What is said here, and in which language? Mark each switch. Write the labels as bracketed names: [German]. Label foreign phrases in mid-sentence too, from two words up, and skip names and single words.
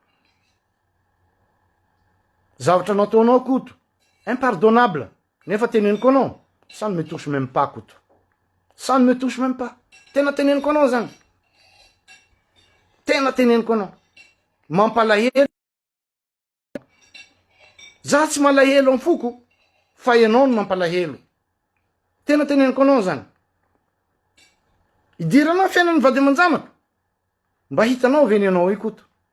[Malagasy] zavatra nataonao koto impardonnable nefa teneniko anao [French] ça ne me touche même pas [Malagasy] koto [French] ça ne me touche même pas [Malagasy] tena teneniko anao zany tena teneniko anao mampalahelo za tsy malahelo amin'ny foko fa ianao no mampalahelo tena teneniko anao zany idiranao fiainan'ny vady aman-janaka mba hitanao veny anao io koto